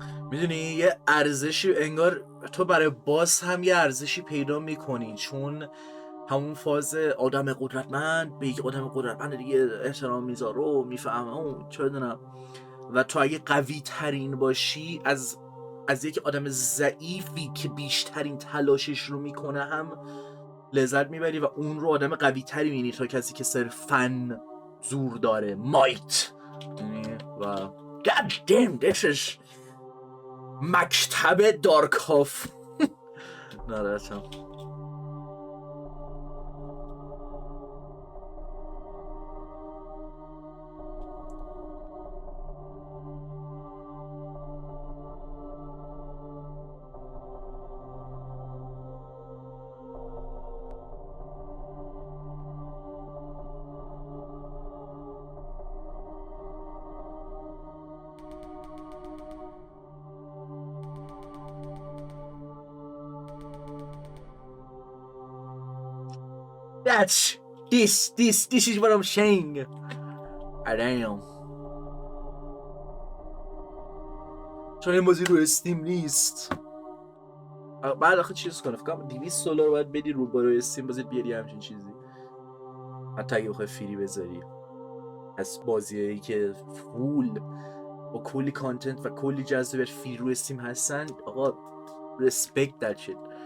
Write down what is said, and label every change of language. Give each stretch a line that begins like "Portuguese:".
Persian: میدونی یه ارزشی انگار تو برای باس هم یه ارزشی پیدا میکنی، چون همون فاز آدم قدرتمند به یک آدم قدرتمند دیگه احترام میذاره و میفهمه اون چه بدونم، و تو اگه قوی ترین باشی از یک آدم ضعیفی که بیشترین تلاشش رو میکنه هم لذت میبری و اون رو آدم قوی تری میبینی تا کسی که صرفاً زور داره، مایت.
English: و God damn this is
Persian: مکتب دارکاف. ناراحتم.
English: That's this is what I'm saying. I damn.
Persian: چون این بازی رو استیم نیست. بعد آخه چیز کنه فکرم $200 باید بدی رو برای استیم بازی بیاری همچین چیزی، حتی اگه بخوای فری بذاری. از بازیایی که فول با کلی کانتنت و کلی جذابیت فری رو استیم هستن، آقا
English: respect that shit.